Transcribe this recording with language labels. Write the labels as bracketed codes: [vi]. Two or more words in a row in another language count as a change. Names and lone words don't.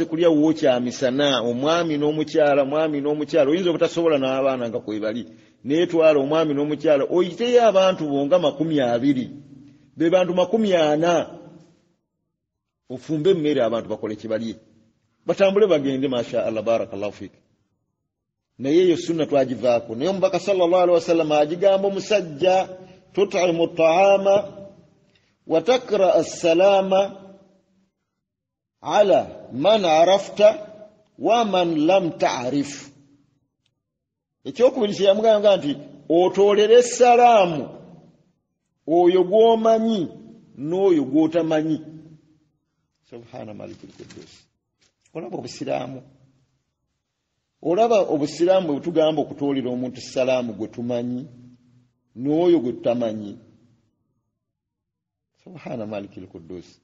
[lg] kulya wo kyamisana omwami n'omukyala oyinza obutasobola n'abaana nga kwebali naye twala omwami n'omukyala oyiteyo abantu bonga 20 be bantu 40 ofumbe mmere abantu bakole kibalye batambule bagende [ar] ما شاء الله بارك الله فيك [lg] naye eyo sunna twagivaako naye omubaka [ar] صلى الله عليه وسلم [lg] agigamba omusajja [ar] تطعم الطعام وتقرأ السلام على من عرفت ومن لم تعرف [lg] ekyokubiri yamugamba nti otoolere salaamu oyo gwomanyi n'oyo gwotamanyi [ar] سبحان الملك القدوس [lg] olaba obusiraamu bwe tugamba okutoolera omuntu salaamu gwe tumanyi n'oyo gwe tutamanyi [ar] سبحان الملك القدوس